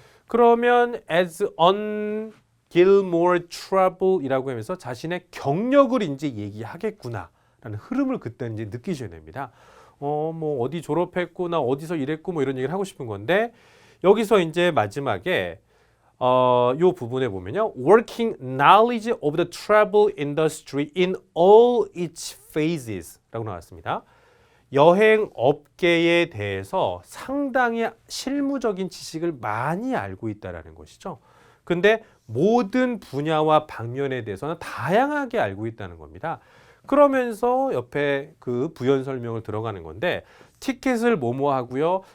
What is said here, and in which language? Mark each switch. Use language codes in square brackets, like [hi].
[ko] 그러면 as on Gilmore Travel이라고 하면서 자신의 경력을 이제 얘기하겠구나 라는 흐름을 그때 이제 느끼셔야 됩니다. 뭐 어디 졸업했고 나 어디서 일했고 뭐 이런 얘기를 하고 싶은 건데 여기서 이제 마지막에 요 부분에 보면요. [en] Working knowledge of the travel industry in all its phases [ko] 라고 나왔습니다. 여행 업계에 대해서 상당히 실무적인 지식을 많이 알고 있다는 것이죠. 근데 모든 분야와 방면에 대해서는 다양하게 알고 있다는 겁니다. 그러면서 옆에 그 부연 설명을 들어가는 건데 티켓을 뭐뭐 하고요.